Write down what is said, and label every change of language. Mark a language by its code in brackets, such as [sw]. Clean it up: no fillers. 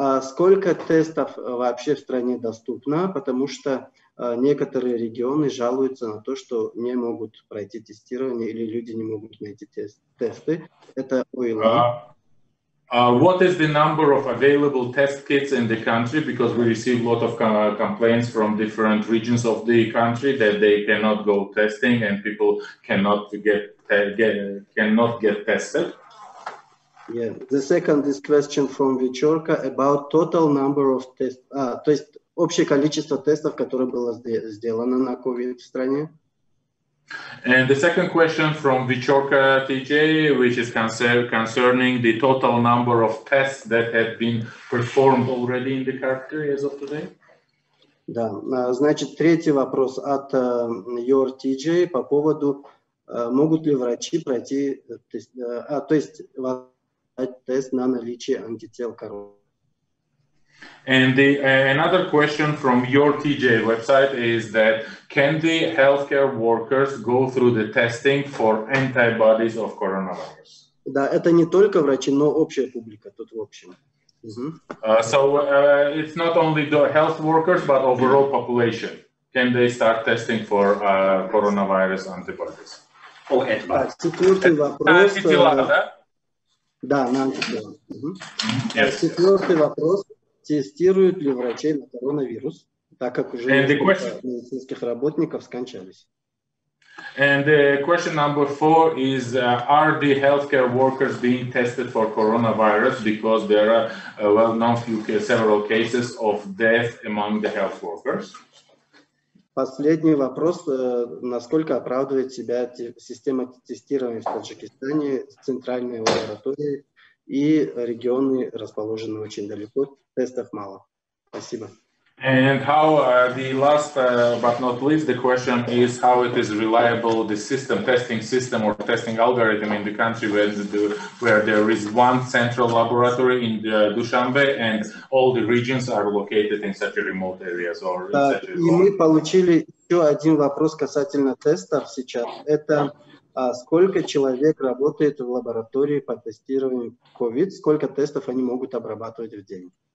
[ru] Сколько тестов вообще в стране доступно, потому что некоторые регионы жалуются на то, что не могут пройти тестирование или люди не могут найти тесты. Это ОИЛА. [en] What is the number of available test kits in the country? Because we receive a lot of complaints from different regions of the country that they cannot go testing and people cannot get tested. Yeah. The second is question from Вечерка about total number of tests. [ru] То есть общее количество тестов, которое было сделано на COVID в стране. [en] And the second question from Вечерка TJ, which is concerning the total number of tests that have been performed already in the country as of today. [ru] Да, значит, третий вопрос от Your TJ по поводу, могут ли врачи пройти тест, то есть тест на наличие антител короны. [en] And another question from your TJ website is that can the healthcare workers go through the testing for antibodies of coronavirus? [ru] Да, это не только врачи, но общая публика тут в общем. [en] So it's not only the health workers, but overall population. Can they start testing for coronavirus antibodies? Oh, antibodies. [ru] Четвертый вопрос. Антитела, да? Да, на антитела. Четвертый вопрос. Тестируют ли врачей на коронавирус, так как уже несколько медицинских работников скончались? [en] And question number 4 is, are the healthcare workers being tested for coronavirus because there are well-known several cases of death among the health workers? [ru] Последний вопрос. Насколько оправдывает себя система тестирования в Таджикистане, центральные лаборатории и регионы расположены очень далеко, тестов мало. Спасибо. [en] And how the last but not least, the question is how it is reliable, the testing system or testing algorithm in the country where there is one central laboratory in Dushanbe and all the regions are located in such a remote areas or in such a [ru] И мы получили еще один вопрос касательно тестов сейчас. Это сколько человек работает в лаборатории по тестированию COVID, сколько тестов они могут обрабатывать в день?